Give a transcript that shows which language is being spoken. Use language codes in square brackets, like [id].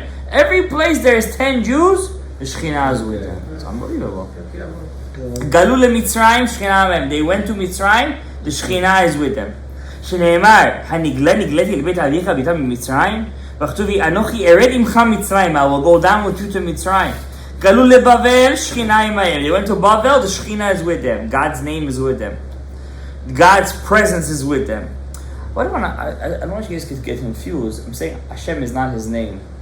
[en] Every place there is 10 Jews, the Shekhinah is with them. It's unbelievable. [he] Galu leMitzrayim, Shekhinah ma'hem. [en] They went to Mitzrayim, the Shekhinah is with them. [he] שנאמר, נגלתי לבית אביך ביתה ממצרים, וכתובי, אנוכי ארד עמך מצרים, [en] I will go down with you to [he] מצרים. גלו לבבל, שכינה עמהם. [en] They went to Bavel, the Shekhinah is with them. God's name is with them. God's presence is with them. I don't want you guys to get confused. I'm saying Hashem is not His name.